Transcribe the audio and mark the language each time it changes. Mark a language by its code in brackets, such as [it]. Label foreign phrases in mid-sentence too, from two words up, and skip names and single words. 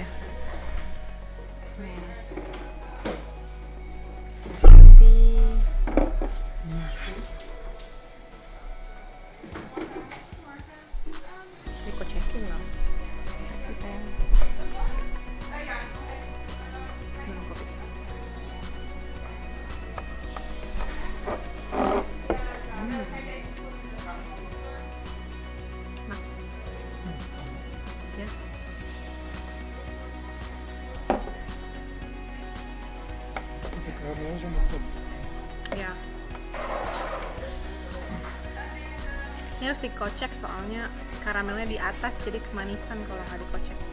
[id] Nih. Cekin loh si sayang. Minum kopi. Nah. Ya. [nl] De karamel is aan de top. [id] Ya. Ini harus dikocek soalnya karamelnya di atas, jadi kemanisan kalau nggak dikocek.